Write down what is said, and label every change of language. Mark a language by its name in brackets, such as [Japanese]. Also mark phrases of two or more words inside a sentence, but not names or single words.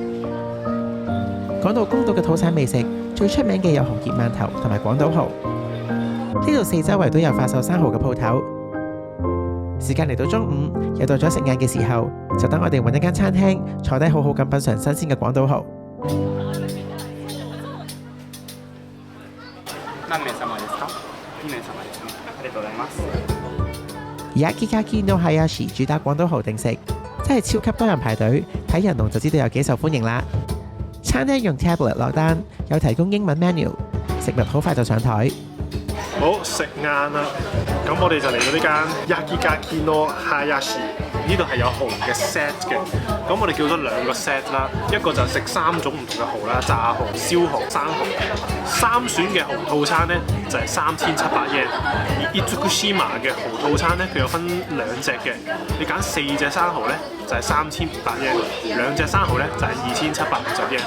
[Cantonese] 講到宮島嘅土產美食，最出名嘅有紅葉饅頭同埋廣島蠔。呢度四周圍都有販售生蠔嘅鋪頭。時間嚟到中午，又到咗食晏嘅時候，就等我哋揾一間餐廳坐低好好咁品嚐新鮮嘅廣島蠔。 [Japanese] 何名様ですか？2名様ですね。ありがとうございます。 [Cantonese] Yakigaki no Hayashi 主打廣島蠔定食，真係超級多人排隊，睇人龍就知道有幾受歡迎啦。餐廳用 tablet 落單，有提供英文 menu， 食物好快就上台。好，食晏啦，咁我哋就嚟到呢間 Yakigaki no Hayashi，呢度係有蠔嘅 set 嘅，咁我哋叫咗2個 set 啦，一個就食3種唔同嘅蠔啦，炸蠔、燒蠔、生蠔，3選嘅蠔套餐呢就係3700 yen， 而 Itsukushima 嘅蠔套餐呢，佢有分2隻嘅，你揀4隻生蠔呢就係3500 yen， 2隻生蠔呢就係2750 yen。